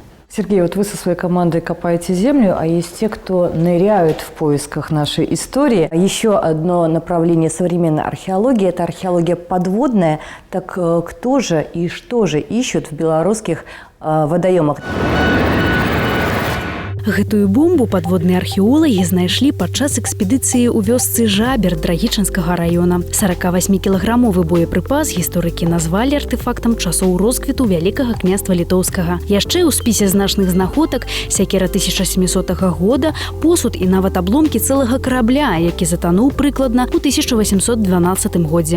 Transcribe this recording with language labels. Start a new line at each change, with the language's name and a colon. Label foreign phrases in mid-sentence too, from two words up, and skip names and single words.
Russian: Сергей, вот вы со своей командой копаете землю, а есть те, кто ныряют в поисках нашей истории. Еще одно направление современной археологии – это археология подводная. Так кто же и что же ищут в белорусских водоемах?
Belarusian: Гэтую бомбу падводныя археолагі знайшлі падчас экспедыцыі ў вёсцы Жабер Драгічынскага района. 48-кілаграмовы боепрыпас гісторыкі назвалі артефактам часоў росквіту Вялікага княства Літоўскага. Яшчэ ў спісе значных знаходак сякера 1700 года, посуд і нават абломкі цэлага карабля, які затануў прыкладна ў 1812 годзе.